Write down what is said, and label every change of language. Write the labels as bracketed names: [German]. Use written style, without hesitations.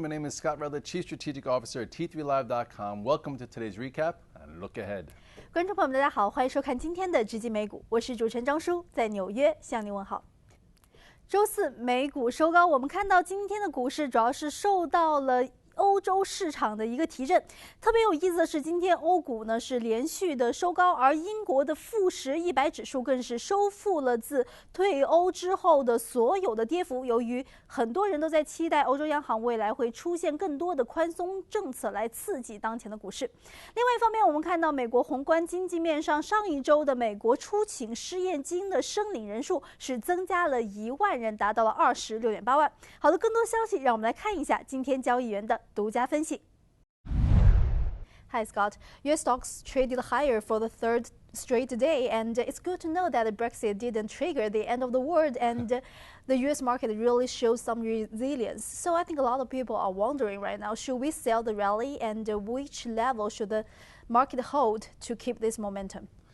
[English] My name is Scott Redler, Chief Strategic Officer at T3Live.com. Welcome to today's recap and look ahead. [Chinese] 观众朋友们，大家好，欢迎收看今天的直击美股，我是主持人张舒，在纽约向您问好。周四美股收高，我们看到今天的股市主要是受到了欧洲市场的一个提振，特别有意思的是，今天欧股呢是连续的收高，而英国的富时100指数更是收复了自退欧之后的所有的跌幅。由于很多人都在期待欧洲央行未来会出现更多的宽松政策来刺激当前的股市。另外一方面，我们看到美国宏观经济面上，上一周的美国出请失业金的申领人数是增加了1万人，达到了26.8万。好的，更多消息让我们来看一下今天交易员的独家分析。 [English] Hi Scott, U.S. stocks traded higher for the third straight day, and it's good to know that Brexit didn't trigger the end of the world, and the U.S. market really shows some resilience. So I think a lot of people are wondering right now, should we sell the rally, and which level should the market hold to keep this momentum?